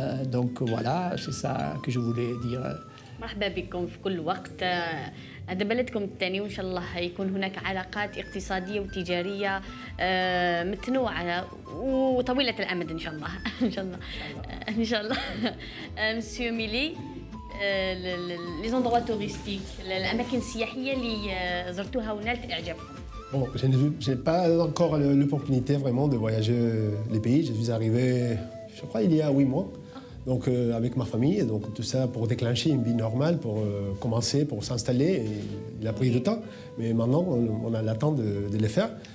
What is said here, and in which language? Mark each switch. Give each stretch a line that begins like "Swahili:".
French: Donc voilà, c'est ça que je voulais dire.
Arabic: مرحبا بكم في كل وقت. هذا بلدكم الثاني وإن شاء الله يكون هناك علاقات اقتصادية وتجارية متنوعة وطويلة الأمد إن شاء الله. إن شاء الله. إن شاء الله.
French: Monsieur Mili, les endroits touristiques,
Arabic: الأماكن السياحية اللي زرتوها ونالت إعجابكم.
French: Bon, je n'ai pas encore l'opportunité vraiment de voyager les pays. Je suis arrivé, je crois, il y a 8 mois. Donc avec ma famille, donc tout ça pour déclencher une vie normale, pour commencer, pour s'installer. Il a pris du temps, mais maintenant on a l'attente de le faire.